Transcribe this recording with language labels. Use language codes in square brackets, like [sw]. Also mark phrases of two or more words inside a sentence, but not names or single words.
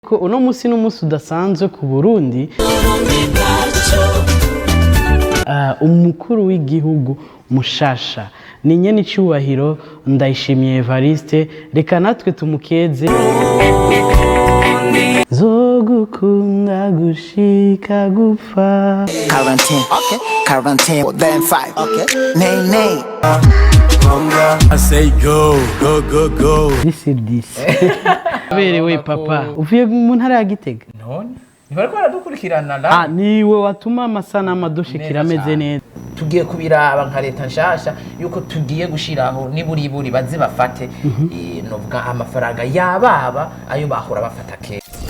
[rn] Ko uno musi n'umusi udasanzwe ku Burundi, umukuru w'igihugu mushasha ni nyene icubahiro Ndayishimiye Evariste, reka natwe tumukeze. Zogukunda gushika gupfa. [en] Quarantine, okay. Quarantine, then 5, okay. Nay. I say go. This is this. [rn] Berewe papa, uvuye mu ntara ya Gitega? None nibariko baradukurikirana la. Niwe watuma amasanamu adushikira ameze neza. Tugiye kubiraba nka leta nshasha yuko tugiye gushiraho niburiburi baze bafate novuga amafaranga yababa ayo bahora bafata ke.